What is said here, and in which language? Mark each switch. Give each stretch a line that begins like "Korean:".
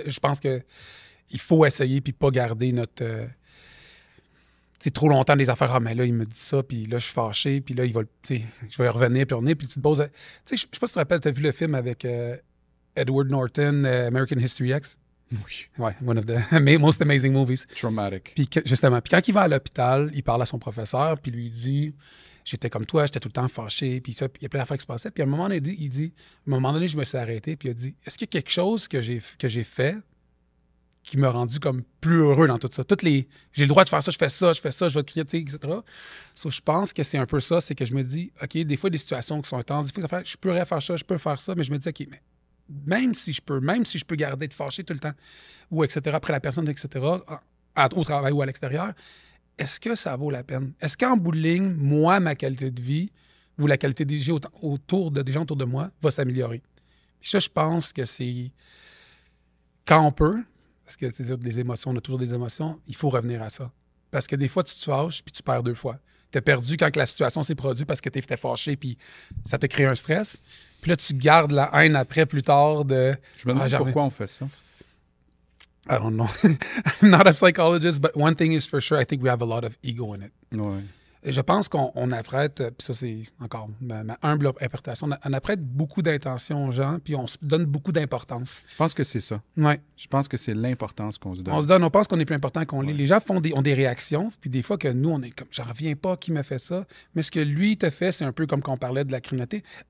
French: Je pense que il faut essayer puis pas garder notre... trop longtemps des affaires, mais là, il me dit ça, puis là, je suis fâché, puis là, je vais revenir, puis tu te poses... Je sais pas si tu te rappelles, tu as vu le film avec Edward Norton, American History X? Oui.
English: Ouais, one of the most amazing movies. Traumatic.
French: Puis justement, puis quand il va à l'hôpital, il parle à son professeur, puis lui dit, j'étais comme toi, j'étais tout le temps fâché, puis ça, puis il y a plein d'affaires qui se passaient. Puis à un moment donné, à un moment donné, je me suis arrêté, puis il a dit, est-ce qu'il y a quelque chose que j'ai fait qui m'a rendu comme plus heureux dans tout ça? J'ai le droit de faire ça, je fais ça, je vais te crier, etc. Je pense que c'est un peu ça, c'est que je me dis, OK, des fois, des situations qui sont intenses, des fois, je pourrais faire ça, je peux faire ça, mais je me dis, OK, mais même si je peux garder de fâcher tout le temps, ou etc., après la personne, etc., au travail ou à l'extérieur, est-ce que ça vaut la peine? Est-ce qu'en bout de ligne, moi, ma qualité de vie ou la qualité des gens autour de moi va s'améliorer? Puis ça, je pense que c'est quand on peut, parce que c'est des émotions, on a toujours des émotions, il faut revenir à ça. Parce que des fois, tu te fâches puis tu perds 2 fois. Tu as perdu quand la situation s'est produite parce que tu étais fâché puis ça t'a créé un stress. Puis là, tu gardes la haine après, plus tard. Je me demande pourquoi on fait ça.
English: I don't know. I'm not a psychologist, but one thing is for sure, I think we have a lot of ego in it.
French: Ouais. Et je pense qu'on apprête, puis ça c'est encore ma humble interprétation, on apprête beaucoup d'intentions aux gens, puis on se donne beaucoup d'importance. Je pense que c'est ça. Ouais. Je pense que c'est l'importance qu'on se donne. On pense qu'on est plus important qu'on l'est. Les gens ont des réactions, puis des fois que nous, on est comme, j'en reviens pas, qui me fait ça, mais ce que lui te fait, c'est un peu comme quand on parlait de la criminalité.